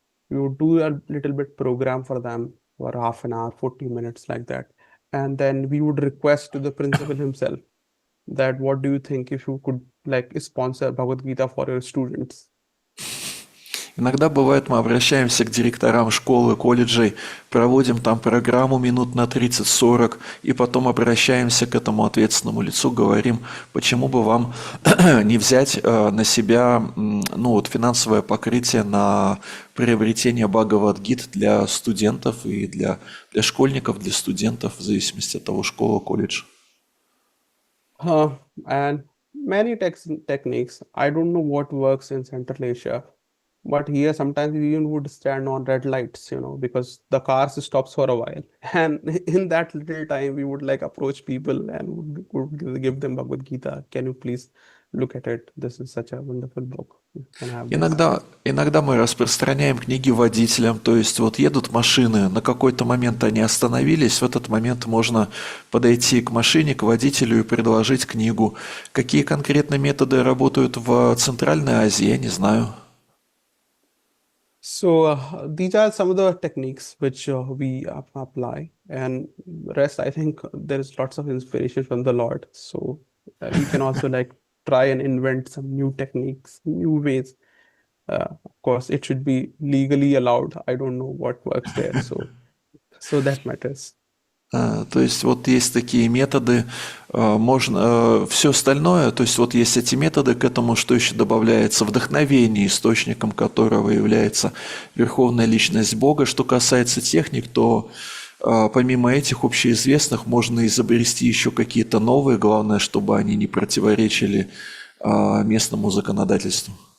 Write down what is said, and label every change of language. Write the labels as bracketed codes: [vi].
[en] We would do a little bit program for them for half an hour, 40 minutes like that. And then we would request to the principal himself that what do you think if you could like sponsor Bhagavad Gita for your students? [ru] Иногда бывает, мы обращаемся к директорам школы, колледжей, проводим там программу минут на 30-40, и потом обращаемся к этому ответственному лицу, говорим, почему бы вам не взять на себя финансовое покрытие на приобретение Бхагавад-гит для студентов и для школьников, для студентов, в зависимости от того, школа, колледж. [en] And many techniques. I don't know what works in Central Asia. But here sometimes we even would stand on red lights, because the cars stops for a while. And in that little time, we would like approach people and would give them Bhagavad Gita. Can you please look at it? This is such a wonderful book. You can have this. [ru] Иногда мы распространяем книги водителям, то есть вот едут машины, на какой-то момент они остановились, в этот момент можно подойти к машине, к водителю и предложить книгу. Какие конкретно методы работают в Центральной Азии, я не знаю. [en] So these are some of the techniques which we apply, and rest I think there is lots of inspiration from the Lord. So we can also like try and invent some new techniques, new ways. Of course, it should be legally allowed. I don't know what works there, so that matters. [ru] То есть вот есть такие методы, можно все остальное, то есть вот есть эти методы, к этому что еще добавляется вдохновение, источником которого является Верховная Личность Бога. Что касается техник, то помимо этих общеизвестных можно изобрести еще какие-то новые, главное, чтобы они не противоречили местному законодательству.